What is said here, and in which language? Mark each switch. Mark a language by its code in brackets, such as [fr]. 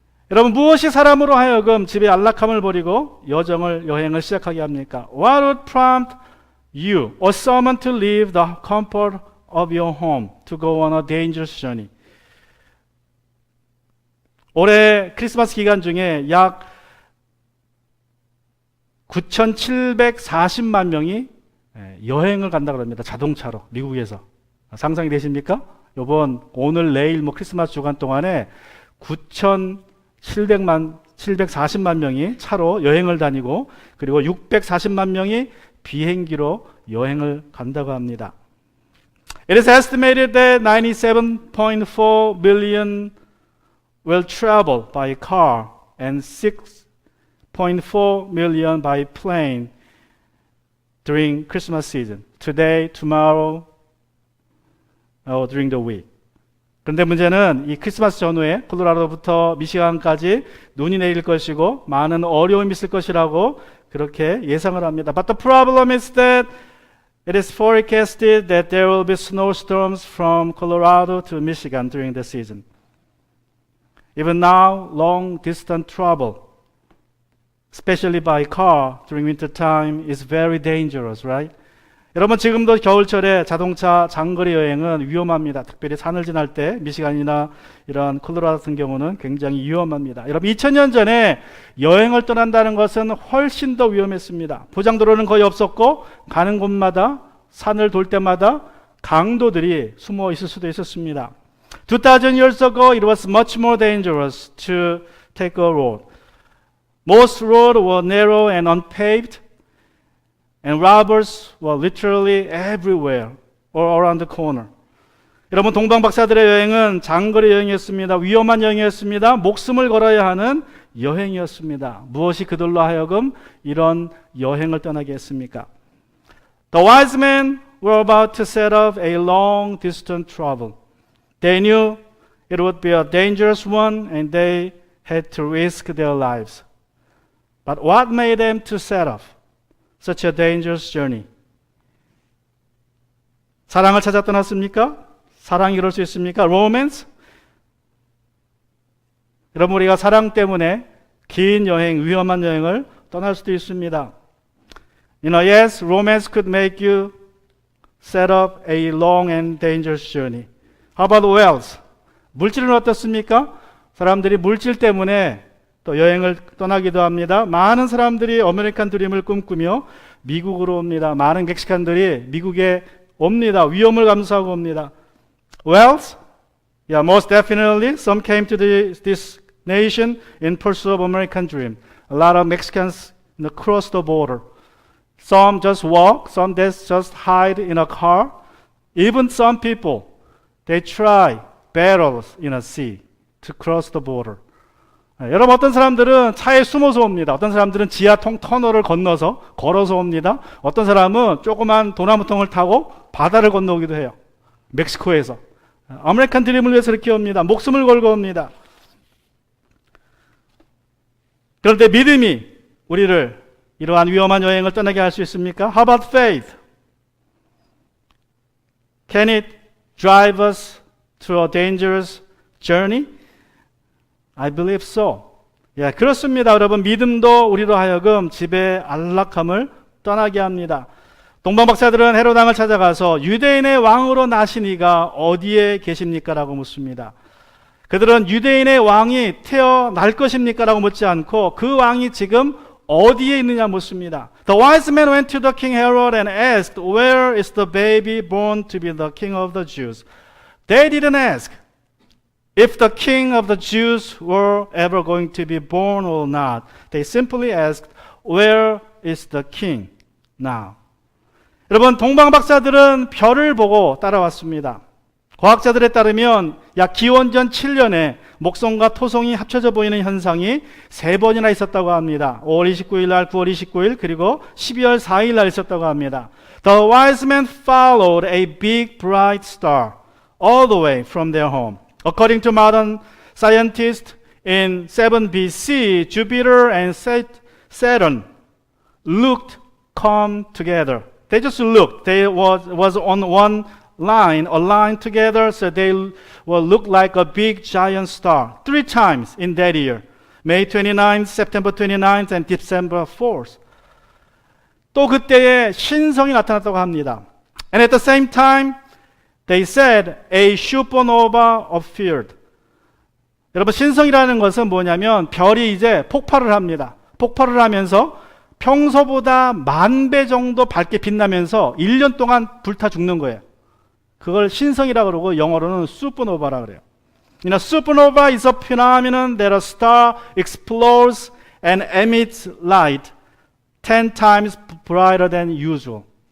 [ko] 여러분, 무엇이 사람으로 하여금 집에 안락함을 버리고 여행을 시작하게 합니까? [en] What would prompt you or someone to leave the comfort of your home to go on a dangerous journey? [ko] 올해 크리스마스 기간 중에 약 9,740만 명이 여행을 간다고 합니다. 자동차로 미국에서. 상상이 되십니까? 오늘 내일 크리스마스 주간 동안에 740만 명이 차로 여행을 다니고 그리고 640만 명이 비행기로 여행을 간다고 합니다. [en] It is estimated that 97.4 million will travel by car and 6.4 million by plane during Christmas season. Today, tomorrow, or during the week. [ko] 그런데 문제는 이 크리스마스 전후에 콜로라도부터 미시간까지 눈이 내릴 것이고 많은 어려움이 있을 것이라고 그렇게 예상을 합니다. [en] But the problem is that it is forecasted that there will be snowstorms from Colorado to Michigan during the season. Even now, long distance travel, especially by car during winter time, is very dangerous, right? [ko] 여러분 지금도 겨울철에 자동차 장거리 여행은 위험합니다. 특별히 산을 지날 때 미시간이나 이런 콜로라도 같은 경우는 굉장히 위험합니다. 여러분 2000년 전에 여행을 떠난다는 것은 훨씬 더 위험했습니다. 보장도로는 거의 없었고 가는 곳마다 산을 돌 때마다 강도들이 숨어 있을 수도 있었습니다. [en] 2000 years ago it was much more dangerous to take a road. Most roads were narrow and unpaved. And robbers were literally everywhere, all around the corner. [ko] 여러분 동방 박사들의 여행은 장거리 여행이었습니다. 위험한 여행이었습니다. 목숨을 걸어야 하는 여행이었습니다. 무엇이 그들로 하여금 이런 여행을 떠나게 했습니까? [en] The wise men were about to set off a long distance travel. They knew it would be a dangerous one and they had to risk their lives. But what made them to set off such a dangerous journey? [ko] 사랑을 찾아 떠났습니까? 사랑이 그럴 수 있습니까? [en] Romance? [ko] 여러분 우리가 사랑 때문에 긴 여행, 위험한 여행을 떠날 수도 있습니다. [en] Yes, romance could make you set up a long and dangerous journey. How about wealth? [ko] 물질은 어떻습니까? 사람들이 물질 때문에 또 여행을 떠나기도 합니다. 많은 사람들이 아메리칸 드림을 꿈꾸며 미국으로 옵니다. 많은 멕시칸들이 미국에 옵니다. 위험을 감수하고 옵니다. [en] Wealth? Yeah, most definitely. Some came to this nation in pursuit of American dream. A lot of Mexicans cross the border. Some just walk, some just hide in a car. Even some people, they try barrels in a sea to cross the border. [ko] 여러분 어떤 사람들은 차에 숨어서 옵니다. 어떤 사람들은 지하 터널을 건너서 걸어서 옵니다. 어떤 사람은 조그만 도나무통을 타고 바다를 건너오기도 해요. 멕시코에서. 아메리칸 드림을 위해서 이렇게 옵니다. 목숨을 걸고 옵니다. 그런데 믿음이 우리를 이러한 위험한 여행을 떠나게 할 수 있습니까? [en] How about faith? Can it drive us to a dangerous journey? I believe so. [ko] 예, 그렇습니다. 여러분 믿음도 우리로 하여금 집의 안락함을 떠나게 합니다. 동방 박사들은 헤롯 왕을 찾아가서 유대인의 왕으로 나신 이가 어디에 계십니까? 라고 묻습니다. 그들은 유대인의 왕이 태어날 것입니까? 라고 묻지 않고 그 왕이 지금 어디에 있느냐 묻습니다. [en] The wise men went to the king Herod and asked, Where is the baby born to be the king of the Jews? They didn't ask if the king of the Jews were ever going to be born or not. They simply asked, Where is the king now? [ko] 여러분 동방 박사들은 별을 보고 따라왔습니다. 과학자들에 따르면 약 기원전 7년에 목성과 토성이 합쳐져 보이는 현상이 3번이나 있었다고 합니다. 5월 29일 날, 9월 29일, 그리고 12월 4일 날 있었다고 합니다. [en] The wise men followed a big bright star all the way from their home. According to modern scientists, in 7 BC, Jupiter and Saturn looked come together. They just looked. They was on one line, aligned together, so they will look like a big giant star. 3 times in that year. May 29th, September 29th, and December 4th. [ko] 또 그때에 신성이 나타났다고 합니다. [en] And at the same time, they said a supernova appeared. [ko] 여러분 신성이라는 것은 뭐냐면 별이 이제 폭발을 합니다. 폭발을 하면서 평소보다 10,000배 정도 밝게 빛나면서 1년 동안 불타 죽는 거예요. 그걸 신성이라고 그러고 영어로는 슈퍼노바라고 그래요. [en] Supernova is a phenomenon that a star explodes and emits light 10 times brighter than usual.